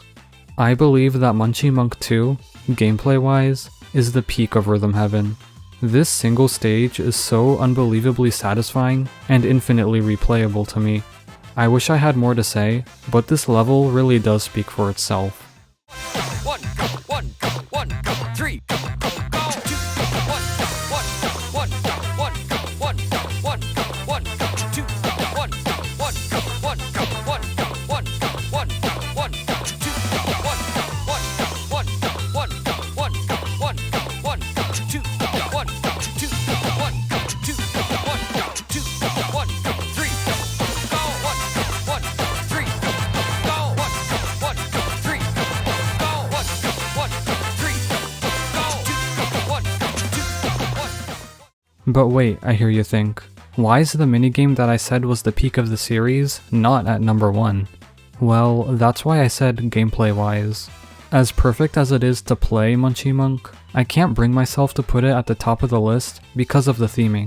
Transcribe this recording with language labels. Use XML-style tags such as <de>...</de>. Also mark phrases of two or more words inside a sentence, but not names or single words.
<en>I believe that Munchie Monk 2, gameplay-wise, is the peak of Rhythm Heaven. This single stage is so unbelievably satisfying and infinitely replayable to me. I wish I had more to say, but this level really does speak for itself. One go, one go, one go, three go, go, go, two go, one go, one go, one go, one go, one go, one go, one go, two go, one go, one go, one go, one go, one go, one go, one go, two go, one go, one go, one go, one go, one go, one go, one go, two go, one go, two go, one go, two go, one go, two go, one go, three go, go, one go, one go, three go, go, one go, one go, three go, go, one go, one go, three go, go, two go, one go, two go, one go. But wait, I hear you think, why is the minigame that I said was the peak of the series not at number 1? Well, that's why I said gameplay-wise. As perfect as it is to play Munchie Monk, I can't bring myself to put it at the top of the list because of the theming.</en>